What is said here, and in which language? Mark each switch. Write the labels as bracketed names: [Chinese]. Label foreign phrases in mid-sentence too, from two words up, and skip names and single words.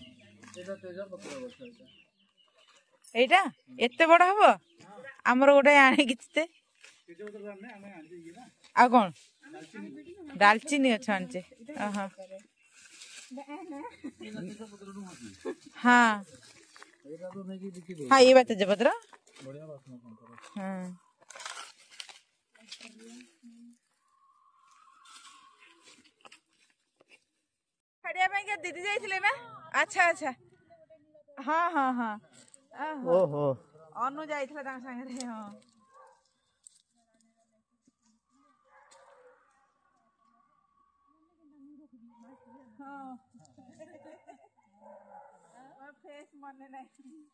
[Odia] ଏଇଟା ଏତେ ବଡ ହବ। ଆମର ଗୋଟେ ଆଣିକି ଆଉ କ'ଣ ଡାଲଚିନି ଗଛ ଆଣିଛେ। ଓହୋ, ହଁ ହଁ, [Hindi] ये बात तेजपत्र। हाँ, [Odia] ଛାଡ଼ିବା ପାଇଁ ଦିଦି ଯାଇଥିଲେ ନା। ଆଚ୍ଛା ଆଚ୍ଛା, ହଁ ହଁ ହଁ, ଓହୋ, ଅନୁ ଯାଇଥିଲା ତାଙ୍କ ସାଙ୍ଗରେ। ହଁ, ଫେସ୍ ମନେ ନାହିଁ।